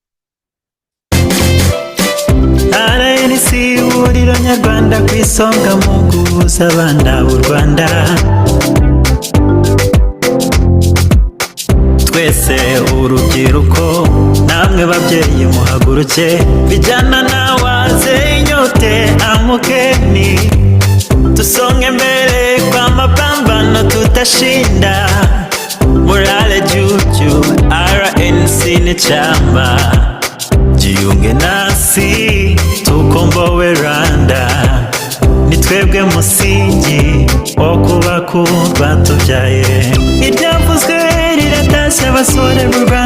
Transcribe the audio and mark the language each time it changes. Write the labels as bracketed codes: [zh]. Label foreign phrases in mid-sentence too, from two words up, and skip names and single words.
[rw] RNC ihuriro nyarwanda ku isonga mu guhuza abana b'u Rwanda. Twese urubyiruko namwe babyeyi muhaguruke, [sw] vijana na wazee nyote amukeni, tusonge mbele kwa mapambano tutashinda. Morale juu juu, RNC ni chama, jiunge nasi tukomboe Rwanda. [rw] Ni twebwe musingi wo kubaka u Rwanda tubyaye. Ibyavuzwe riratashye abasore